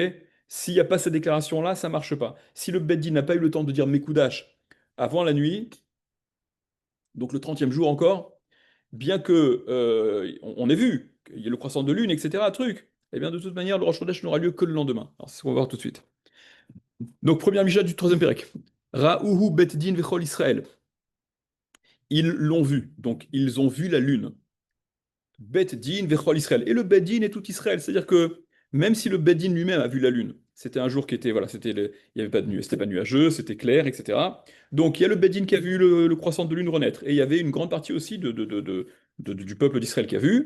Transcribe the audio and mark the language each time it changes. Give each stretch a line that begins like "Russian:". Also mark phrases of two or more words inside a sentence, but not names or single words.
French: S'il n'y a pas cette déclaration-là, ça ne marche pas. Si le Bedi n'a pas eu le temps de dire Mekoudash avant la nuit, donc le 30e jour encore, bien que on ait vu qu'il y ait le croissant de lune, etc., truc, eh bien de toute manière, le
Hebrew: ראש חודש
French: n'aura lieu que le lendemain. Alors c'est ce qu'on va voir tout de suite. Donc, première Mishnah du troisième Pérec.
Hebrew: ראוהו בית דין וכל ישראל.
French: Ils l'ont vu, donc ils ont vu la lune.
Hebrew: בית דין וכל ישראל.
French: Et le
Hebrew: בית דין
French: est tout Israël, c'est-à-dire que même si le
Hebrew: בית דין
French: lui-même a vu la lune, c'était un jour qui était, voilà, il y avait pas de nuit, c'était pas nuageux, c'était clair, etc. Donc il y a le
Hebrew: בית דין
French: qui a vu le croissant de lune renaître, et il y avait une grande partie aussi du peuple d'Israël qui a vu.